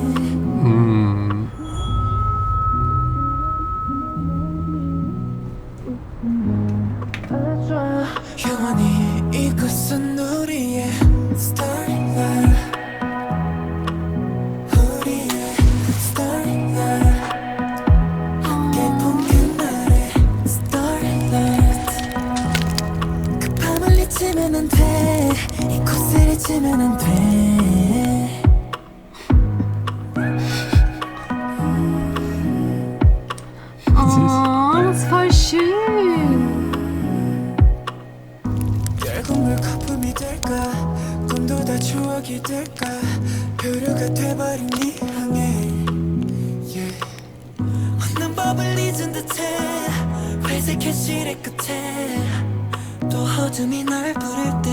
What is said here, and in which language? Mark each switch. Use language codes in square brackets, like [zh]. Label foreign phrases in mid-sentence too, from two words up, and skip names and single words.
[ko] 영원히 이곳은 우리의 Starlight 이곳을 잊으면 안 돼. [de] Oh, das ist voll schön. [ko] 열국물 거품이 될까 꿈도 다 추억이 될까 표류가 돼버린 네 향해 없는 법을 잊은 듯해 회색 현실의 끝에 또 어둠이 날 부를 때